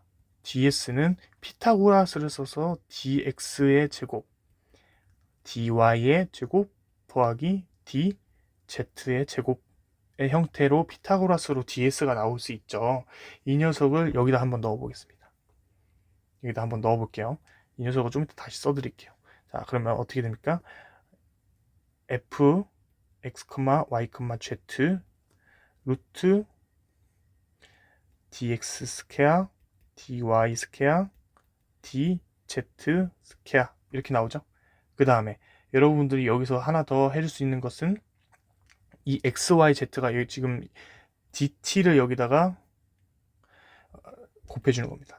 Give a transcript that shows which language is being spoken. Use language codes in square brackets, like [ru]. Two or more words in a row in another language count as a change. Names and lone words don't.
[ko] ds는 피타고라스를 써서 dx의 제곱 dy의 제곱 더하기 dz의 제곱의 형태로 피타고라스로 ds가 나올 수 있죠. 이 녀석을 여기다 한번 넣어 보겠습니다. 여기다 한번 넣어 볼게요. 이 녀석을 좀 이따 다시 써 드릴게요. 자, 그러면 어떻게 됩니까? f x, y, z 루트 dx 스퀘어 dy 스퀘어 dz 스퀘어 이렇게 나오죠. 그 다음에 여러분들이 여기서 하나 더 해줄 수 있는 것은 이 xyz가 여기 지금 dt를 여기다가 곱해주는 겁니다.